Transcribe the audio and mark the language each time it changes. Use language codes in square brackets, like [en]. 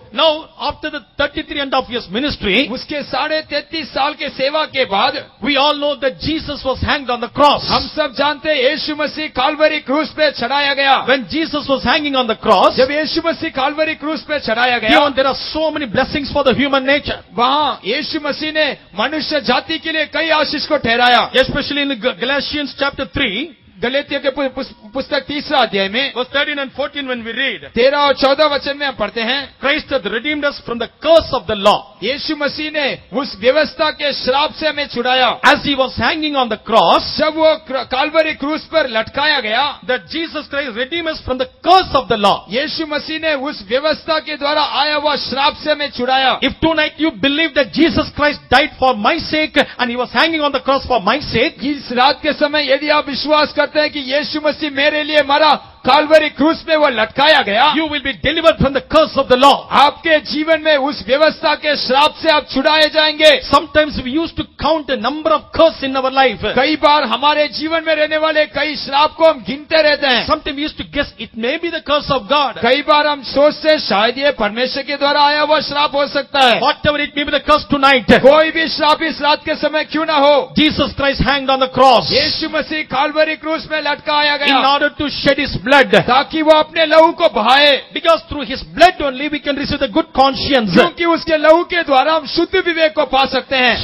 [en] Now after the 33.5 years ministry, [hi] उसके 33.5 साल के सेवा के बाद [en] we all know that Jesus was hanged on the cross. [hi] हम सब जानते हैं यीशु मसीह काल्वरी क्रूस पे चढ़ाया गया। [en] When Jesus was hanging on the cross, [hi] जब यीशु मसीह काल्वरी क्रूस पे चढ़ाया गया, [en] beyond there are so many blessings for the human nature. [hi] वहाँ यीशु मसीह ने मनुष्य जाति के लिए कई आशीष को ठहराया। [en] Especially in Galatians chapter 3, [hi] गलातियों के पुस्तक 3 अध्याय में [en] verse 13 and 14 when we read, [hi] 13 और 14 वचन में हम पढ़ते हैं, [en] Christ hath redeemed us from the curse of the law. [hi] यीशु मसीह ने उस व्यवस्था के श्राप से हमें छुड़ाया। [en] As he was hanging on the cross, [hi] जब वो काल्वरी क्रूस पर लटकाया गया, [en] that Jesus Christ redeemed us from the curse of the law. [hi] यीशु मसीह ने उस व्यवस्था के द्वारा आया हुआ श्राप से हमें छुड़ाया। [en] If tonight you believe that Jesus Christ died for my sake and he was hanging on the cross for my sake, [hi] इस रात के समय यदि आप विश्वास करते हैं कि यीशु मसीह मेरे लिए मरा, काल्वरी क्रूस पे वो लटकाया गया, [en] you will be delivered from the curse of the law. [hi] आपके जीवन में उस व्यवस्था के श्राप से आप छुड़ाए जाएंगे। [en] Sometimes we used to count the number of curses in our life. [hi] कई बार हमारे जीवन में रहने वाले कई श्राप को हम गिनते रहते हैं। [en] Sometimes we used to guess it may be the curse of God. [hi] कई बार हम सोचते हैं शायद ये परमेश्वर के द्वारा आया हुआ श्राप हो सकता है। [en] Whatever it may be the curse tonight, [hi] कोई भी श्राप इस रात के समय क्यों ना हो, [en] Jesus Christ hanged on the cross [hi] यीशु मसीह काल्वरी क्रूस में लटकाया [en] in [hi] गया, [en] order to shed his blood blood. [hi] ताकि वो अपने लहू को बहाए, [en] Because through his blood only we can receive the good conscience. [hi] क्योंकि उसके लहू के द्वारा हम शुद्ध विवेक को पा सकते हैं।